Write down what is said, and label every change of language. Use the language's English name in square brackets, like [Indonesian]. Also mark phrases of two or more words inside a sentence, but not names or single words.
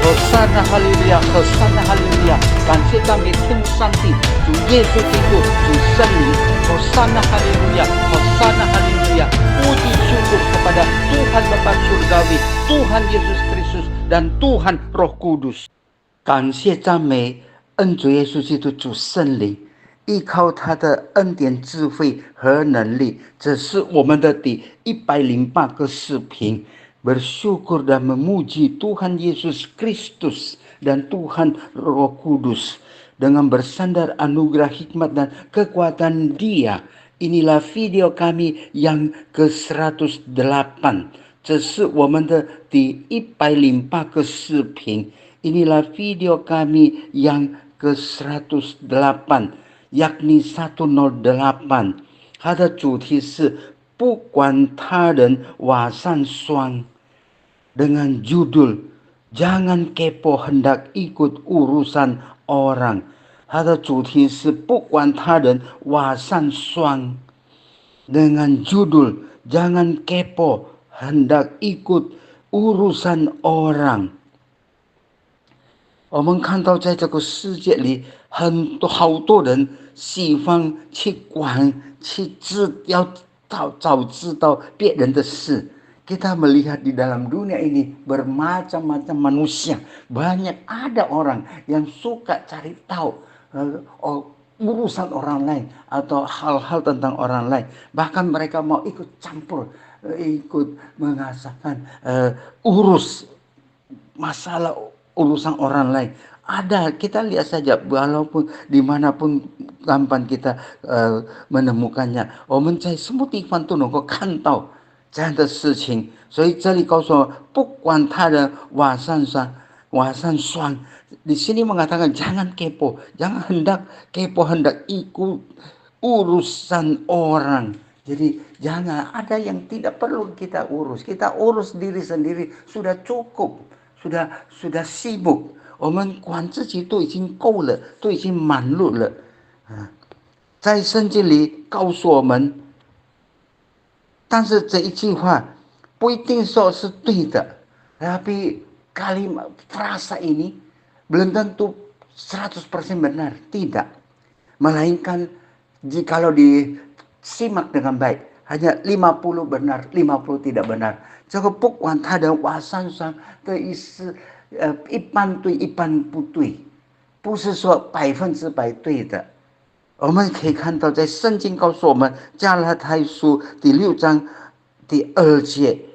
[Indonesian] Hosana haleluya, Hosana haleluya， [Chinese] 感谢赞美天父上帝，主耶稣基督，主圣灵 ， [Indonesian] Hosana haleluya, Hosana haleluya. Puji syukur kepada Tuhan Bapa Surgawi, Tuhan Yesus Kristus dan Tuhan Roh Kudus。 [Chinese] 感谢赞美恩主耶稣基督主圣灵，依靠他的恩典、智慧和能力，这是我们的第108个视频。 [Indonesian] Bersyukur dan memuji Tuhan Yesus Kristus dan Tuhan Roh Kudus dengan bersandar anugerah hikmat dan kekuatan Dia. Inilah video kami yang ke-108， [Chinese] 这是我们的第108个视频。 [Indonesian] Inilah video kami yang ke-108， yakni 108。 [Chinese] 它的主题是不管他人瓦上霜。 [Indonesian] dengan judul Jangan kepo hendak ikut urusan orang。 [Chinese] 它的主题是不管他人瓦上霜。 [Indonesian] dengan judul Jangan kepo hendak ikut urusan orang。 [Chinese] 我们看到在这个世界里，好多人喜欢去管，要早知道别人的事。 [Indonesian] Kita melihat di dalam dunia ini bermacam-macam manusia. Banyak ada orang yang suka cari tahu urusan orang lain atau hal-hal tentang orang lain. Bahkan mereka mau ikut campur, ikut mengasahkan urus masalah urusan orang lain. Ada, kita lihat saja walaupun dimanapun gampang kita menemukannya。 [Chinese] 我们在什么地方都能够看到这样的事情，所以这里告诉我，不管他人瓦上霜， [Indonesian] di sini mengatakan jangan kepo, jangan hendak ikut urusan orang。jadi jangan ada yang tidak perlu kita urus diri sendiri sudah cukup，sudah sibuk， [Chinese] 我们管自己都已经够了，都已经满碌了。在圣经里告诉我们。但是这一句话不一定说是对的， [Indonesian] tapi kalimat frasa ini belum tentu 100% benar, tidak. Melainkan jikalau disimak dengan baik, hanya 50 benar, 50 tidak benar。 [Chinese] 这个不管他的瓦上霜的意思，一半对，一半不对，不是说100%对的。我们可以看到，在圣经告诉我们，加拉太书第6章第2节